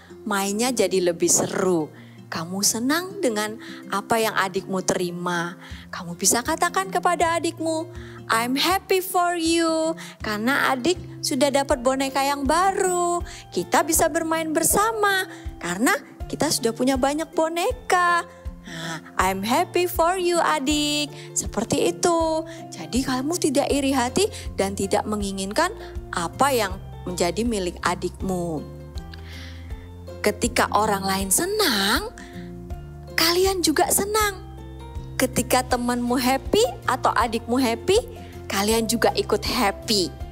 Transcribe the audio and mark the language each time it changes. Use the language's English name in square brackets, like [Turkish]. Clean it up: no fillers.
[Indonesian] Mainnya jadi lebih seru. Kamu senang dengan apa yang adikmu terima. Kamu bisa katakan kepada adikmu, [English] I'm happy for you. [Indonesian] Karena adik sudah dapat boneka yang baru. Kita bisa bermain bersama. Karena kita sudah punya banyak boneka. Nah, [English] I'm happy for you [Indonesian] adik. Seperti itu. Jadi kamu tidak iri hati dan tidak menginginkan apa yang menjadi milik adikmu. Ketika orang lain senang, kalian juga senang. Ketika temanmu happy atau adikmu happy, kalian juga ikut happy.